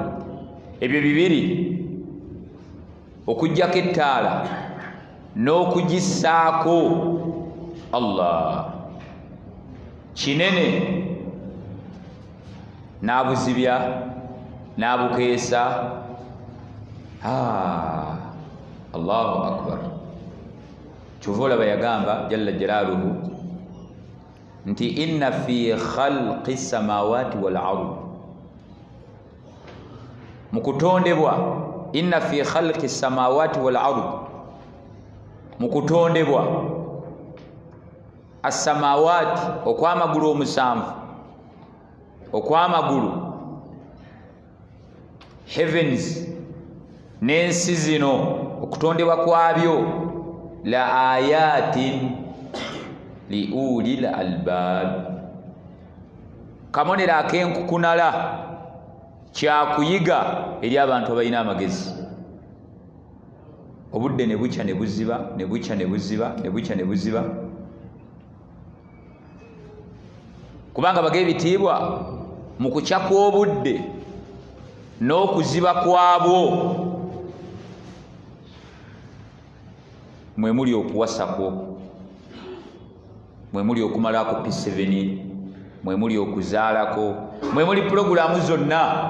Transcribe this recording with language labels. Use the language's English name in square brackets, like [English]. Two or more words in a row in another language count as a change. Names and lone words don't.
[Ganda] Ebyo bibiri, okuggyako ettaala n'okugissaako Allah, kinene. N'abuzibya, n'abukeesa. [Arabic] الله أكبر. [Ganda] Kyova olaba yagamba [Arabic] جل جلاله nti إن في خلق السماوات والأرض, [Ganda] mu kutondebwa, [Arabic] إن في خلق السماوات والأرض, [Ganda] mu kutondebwa, as-samawati okw'amagulu omusanvu, okw'amagulu, heavens n'ensi zino, okutondebwa kwabyo, [Arabic] لآيات لأولي الألباب, [Ganda] kabonero ak'enkukunala, kyakuyiga eri abantu abalina amagezi. obudde ne bukya ne buziba ne bukya ne buziba ne bukya ne buziba kubanga baga ebitiibwa mu kukya kw'obudde n'okuziba kwabwo mwe muli okuwasako, mwe muli okumalako P7, mwe muli okuzaalako, mwe muli pulogulaamu zonna.